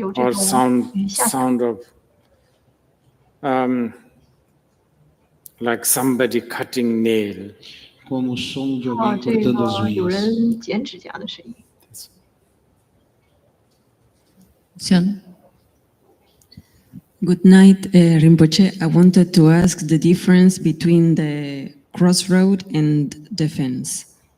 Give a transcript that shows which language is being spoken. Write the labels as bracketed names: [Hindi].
[English] Or sound of like somebody cutting nail. [Portuguese] Como o som de alguém cortando as unhas. [English] Good night, Rinpoche. I wanted to ask the difference between the crossroad and the fence.